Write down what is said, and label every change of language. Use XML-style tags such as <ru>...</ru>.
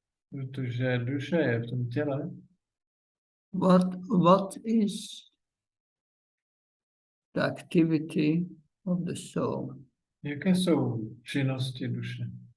<cs>protože duše je v tom těle.</cs> <en>What is the activity of the soul?</en> <cs>Jaké jsou činnosti duše?</cs>